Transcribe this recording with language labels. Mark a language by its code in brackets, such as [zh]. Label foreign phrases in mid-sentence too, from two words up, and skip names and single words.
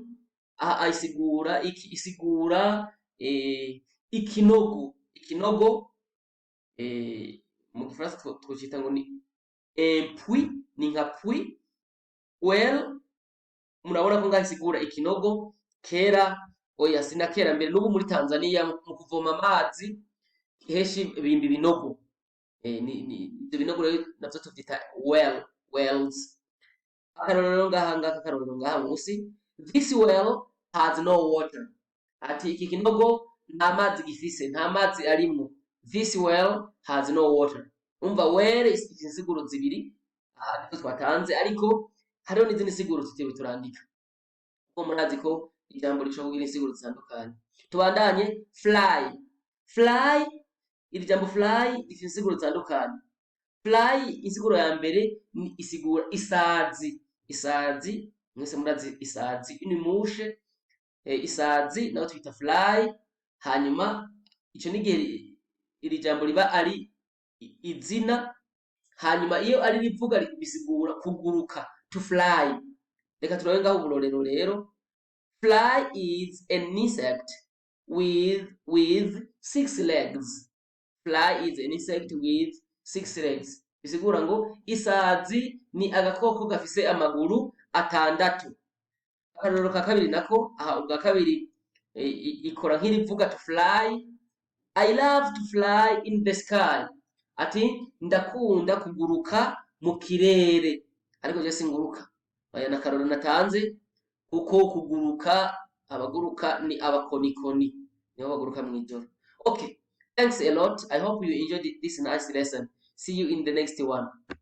[rn] Isigura ikinogo mu Gifaransa twocita ngo ni puits, ni nka puits. Well murabona ko ngaho isigura ikinogo. Kera oya sina kera mbere, n'ubu muri Tanzania mu kuvoma amazi heshi bimba ibinogo. Ibyo binogo rero navyo tuvyita wells. Akarorero ngaha musi, [en] this well has no water. [rn] Ati iki kinogo nta mazi gifise, nta mazi arimo. [en] This well has no water. [rn] Umva well insiguro zibiri niko twatanze, ariko hariho n'izindi siguro tutiriwe turandika kuko murazi ko ijambo rishobora kugira insiguro zitandukanye. Tubandanye fly. Iri jambo fly rifite insiguro zitandukanye. Fly insiguro ya mbere ni isigura isazi. Mwese murazi isazi, [fr] une mouche. [rn] Isazi naho twita fly. Hanyuma ico nigihe iri jambo riba ari izina, hanyuma iyo ari rivuga bisigura kuguruka, [en] to fly. [rn] Reka turabe ngaho uburorero rero. [en] Fly is an insect with 6 legs. Fly is an insect with 6 legs. [rn] Bisigura ngo isazi ni agakoko gafise amaguru 6. Akarorero ka kabiri nako ubwa kabiri ikora nk'irivuga [en] to fly. I love to fly in the sky. [rn] Ati ndakunda kuguruka mu kirere, ariko je singuruka. Aya nakarorero natanze kuko kuguruka, abaguruka ni abakonikoni, nibo baguruka mu ijoro. [en] Okay, thanks a lot. I hope you enjoyed this nice lesson. See you in the next one.